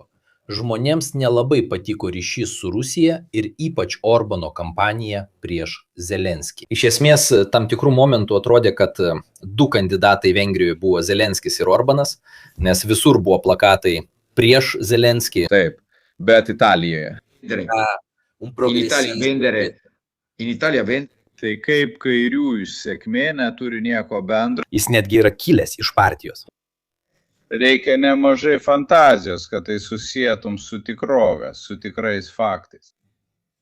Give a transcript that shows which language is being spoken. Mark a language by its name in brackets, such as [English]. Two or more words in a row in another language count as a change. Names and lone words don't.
[Lithuanian] Žmonėms nelabai patiko ryšys su Rusija ir ypač Orbano kampanija prieš Zelenskį. Iš esmės, tam tikrų momentų atrodė, kad 2 kandidatai Vengrijoje buvo Zelenskis ir Orbanas, nes visur buvo plakatai prieš Zelenskį. Taip, bet Italijoje. [Italian] In Italia vendere. [Lithuanian] Tai kaip kairiųjų sėkmė neturi nieko bendro. Jis netgi yra kilęs iš partijos. Reikia nemažai fantazijos, kad tai susietum su tikrove, su tikrais faktais.